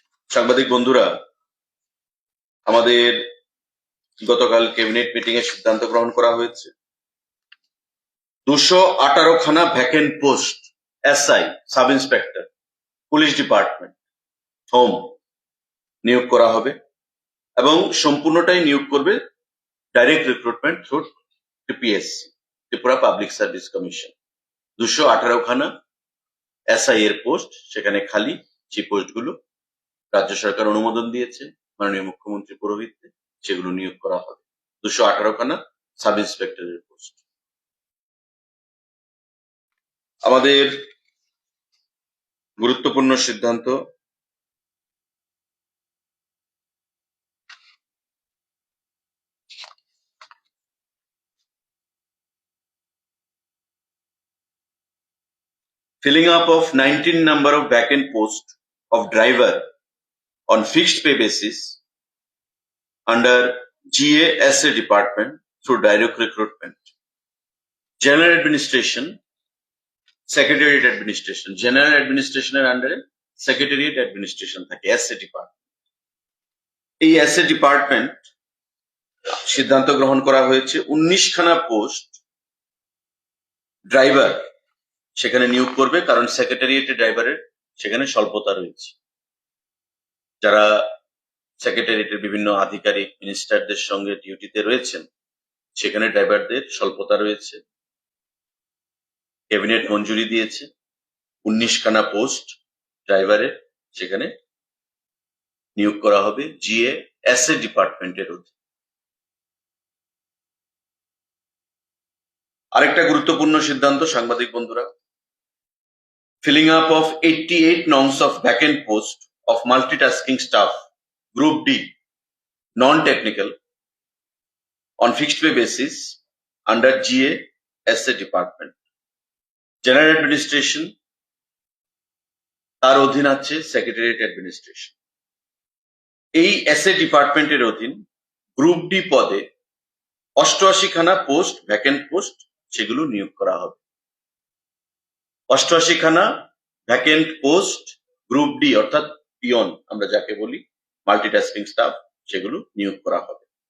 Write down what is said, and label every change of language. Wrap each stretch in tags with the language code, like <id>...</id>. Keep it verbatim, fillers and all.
<bn>সাংবাদিক বন্ধুরা, আমাদের গতকাল ক্যাবিনেট মিটিং এ সিদ্ধান্ত গ্রহণ করা হয়েছে দুশো আঠারো খানা vacant post SI sub inspector police department home নিয়োগ করা হবে, এবং সম্পূর্ণটাই নিয়োগ করবে direct recruitment through TPSC, Tripura public service commission. দুশো আঠারো খানা এসআই এর পোস্ট সেখানে খালি, সেই পোস্টগুলো রাজ্য সরকার অনুমোদন দিয়েছে মাননীয় মুখ্যমন্ত্রী পুরোহিতকে, সেগুলো নিয়োগ করা হবে। দুশো আঠারো খানা সাব ইন্সপেক্টরের পোস্ট। আমাদের গুরুত্বপূর্ণ সিদ্ধান্ত</bn> <en>filling up of nineteen number of vacant posts of driver on fixed pay basis under GASA department through direct recruitment, general administration, secretariat administration, general administration এর under secretariat administration</en> <bn>থাকে</bn> <en>SA department.</en> <bn>এই SA department সিদ্ধান্ত গ্রহণ করা হয়েছে উনিশ খানা post driver সেখানে নিয়োগ করবে, কারণ সেক্রেটারিয়েটে ড্রাইভারের সেখানে স্বল্পতা রয়েছে। যারা সেক্রেটারিয়েটের বিভিন্ন আধিকারিক মিনিস্টারদের সঙ্গে ডিউটিতে রয়েছেন, সেখানে ড্রাইভারদের স্বল্পতা রয়েছে। ক্যাবিনেট মঞ্জুরি দিয়েছে উনিশ খানা পোস্ট ড্রাইভারের, সেখানে নিয়োগ করা হবে জিএ এস এ ডিপার্টমেন্টের অধীনে। আরেকটা গুরুত্বপূর্ণ সিদ্ধান্ত সাংবাদিক বন্ধুরা,</bn> <en>filling up of eighty-eight nongs of vacant post of multitasking staff, Group D, non-technical, on fixed pay basis under GA, SA department, general administration,</en> <bn>তার অধীন আছে সেক্রেটারিয়েট অ্যাডমিনিস্ট্রেশন। এই এসএ ডিপার্টমেন্টের অধীন গ্রুপ ডি পদে অষ্টআশি খানা পোস্ট ভ্যাকেন্ট পোস্ট সেগুলো নিয়োগ করা হবে। অষ্টআশি খানা ভ্যাকেন্ট পোস্ট গ্রুপ ডি অর্থাৎ পিয়ন আমরা যাকে বলি, মাল্টিটাস্কিং স্টাফ, সেগুলো নিয়োগ করা হবে।</bn>